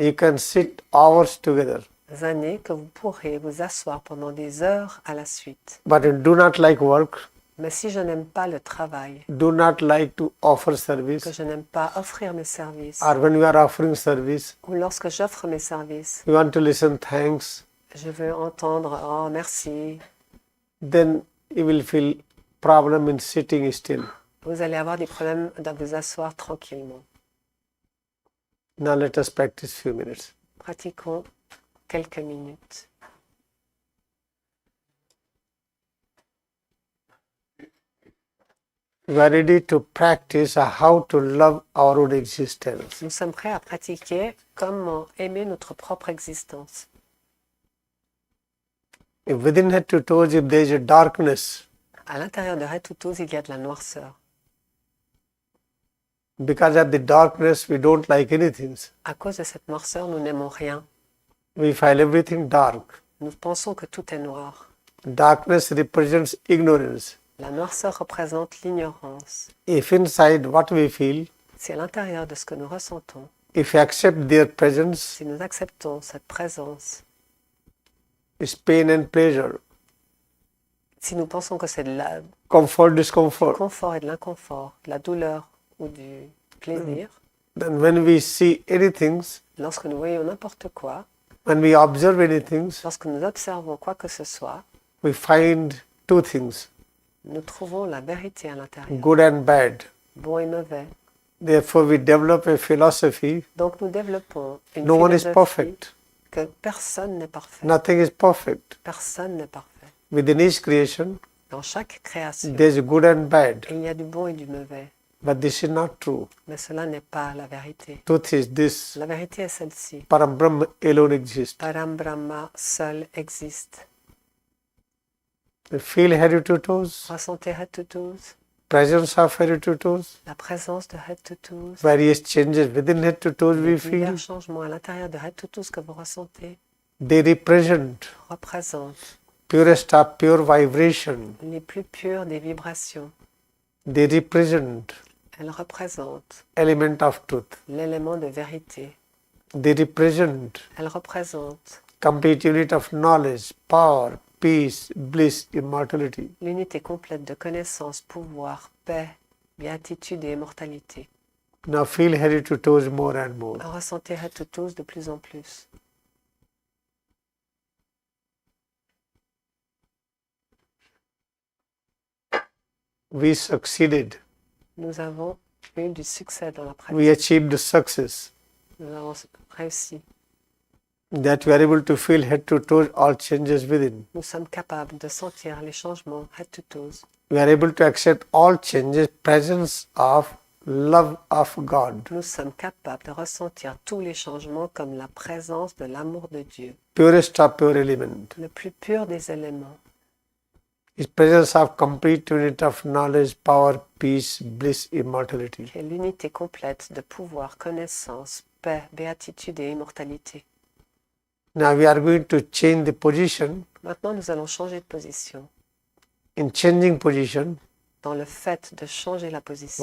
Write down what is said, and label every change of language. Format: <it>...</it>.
<en>you can sit hours together,</en> <fr>années que vous pourrez vous asseoir pendant des heures à la suite.</fr> <en>but you do not like work,</en> <fr>Mais si je n'aime pas le travail,</fr> <en>do not like to offer</en> <fr>que</fr> <en>service,</en> <fr>je n'aime pas offrir mes services,</fr> <en>or when you are offering service,</en> <fr>ou lorsque j'offre mes services,</fr> <en>you want to listen thanks,</en> <fr>je veux entendre « Oh, merci »,</fr> <en>then you will feel problem in sitting still.</en> <fr>vous allez avoir des problèmes de vous asseoir tranquillement.</fr> <en>Now let us practice few minutes.</en> <fr>Pratiquons quelques minutes.</fr> <en>We are ready to practice how to love our own existence.</en> <fr>Nous sommes prêts à pratiquer comment aimer notre propre existence.</fr> <en>If within head to toes, if there is a darkness,</en> <fr>À l'intérieur de head to toes, il y a de la noirceur.</fr> <en>because of the darkness, we don't like anything.</en> <fr>À cause de cette noirceur, nous n'aimons rien.</fr> <en>We find everything dark.</en> <fr>Nous pensons que tout est noir.</fr> <en>Darkness represents ignorance.</en> <fr>La noirceur représente l'ignorance.</fr> <en>If inside what we feel,</en> <fr>C'est à l'intérieur de ce que nous ressentons.</fr> <en>if we accept their presence,</en> <fr>Si nous acceptons cette présence,</fr> <en>is pain and pleasure,</en> <fr>si nous pensons que c'est de la</fr> <en>comfort, discomfort.</en> <fr>confort et de l'inconfort, de la douleur ou du plaisir,</fr> <en>Then when we see anything,</en> <fr>lorsque nous voyons n'importe quoi,</fr> <en>when we observe anything,</en> <fr>lorsque nous observons quoi que ce soit,</fr> <en>we find two things,</en> <fr>nous trouvons la vérité à l'intérieur,</fr> <en>good and bad.</en> <fr>bon et mauvais.</fr> <en>Therefore, we develop a philosophy.</en> <fr>Donc nous développons une</fr> <en>No one is</en> <fr>philosophie</fr> <en>perfect.</en> <fr>que personne n'est parfait.</fr> <en>Nothing is perfect.</en> <fr>Personne n'est parfait.</fr> <en>Within each creation,</en> <fr>Dans chaque création,</fr> <en>there is good and bad.</en> <fr>il y a du bon et du mauvais.</fr> <en>But this is not true.</en> <fr>Mais cela n'est pas la vérité.</fr> <en>Truth is this.</en> <fr>La vérité est celle-ci.</fr> <en>Param Brahma alone exists.</en> <fr>Param Brahma seul existe.</fr> <en>We feel head to toes,</en> <fr>Ressentez head to toes,</fr> <en>presence of head to toes,</en> <fr>la présence de head to toes,</fr> <en>various changes within head to toes we</en> <fr>les</fr> <en>feel.</en> <fr>divers changements à l'intérieur de head to toes que vous ressentez</fr> <en>They represent</en> <fr>représentent</fr> <en>purest of pure vibration.</en> <fr>les plus pures des vibrations.</fr> <en>They represent</en> <fr>Elles représentent</fr> <en>element of truth.</en> <fr>l'élément de vérité.</fr> <en>They represent</en> <fr>Elles représentent</fr> <en>complete unit of knowledge, power, peace, bliss, immortality.</en> <fr>l'unité complète de connaissance, pouvoir, paix, béatitude et immortalité.</fr> <en>Now feel head to toes more and more.</en> <fr>Ressentez head to toes de plus en plus.</fr> <en>We succeeded.</en> <fr>Nous avons eu du succès dans la pratique.</fr> <en>We achieved the success</en> <fr>Nous avons réussi.</fr> <en>that we are able to feel head to toes all changes within.</en> <fr>Nous sommes capables de sentir les changements head to toes.</fr> <en>We are able to accept all changes, presence of love of God.</en> <fr>Nous sommes capables de ressentir tous les changements comme la présence de l'amour de Dieu,</fr> <en>Purest of pure element.</en> <fr>le plus pur des éléments.</fr> <en>His presence of complete unit of knowledge, power, peace, bliss, immortality.</en> <fr>Qui est l'unité complète de pouvoir, connaissance, paix, béatitude et immortalité.</fr> <en>Now we are going to change the position.</en> <fr>Maintenant, nous allons changer de position.</fr> <en>In changing position,</en> <fr>Dans le fait de changer la position,</fr>